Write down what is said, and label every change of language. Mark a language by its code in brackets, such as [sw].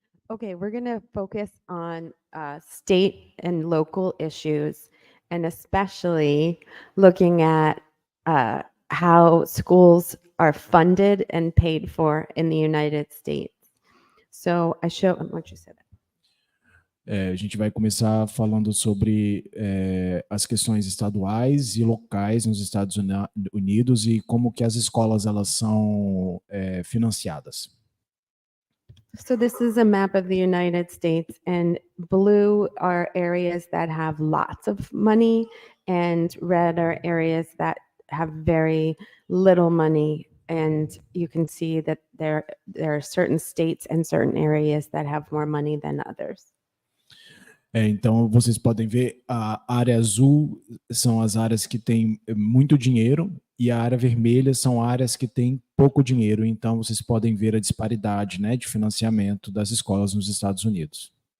[en] Okay, we're going to focus on state and local issues, and especially looking at uh, how schools are funded and paid for in the United States. So I show, what you said. [pt] A gente vai começar falando sobre as questões estaduais e locais nos Estados Unidos e como que as escolas elas são financiadas. [en] So this is a map of the United States, and blue are areas that have lots of money, and red are areas that have very little money. And you can see that there are certain states and certain areas that have more money than others. [pt] Então, vocês podem ver, a área azul são as áreas que têm muito dinheiro e a área vermelha são áreas que têm pouco dinheiro. Então, vocês podem ver a disparidade, né, de financiamento das escolas nos Estados Unidos.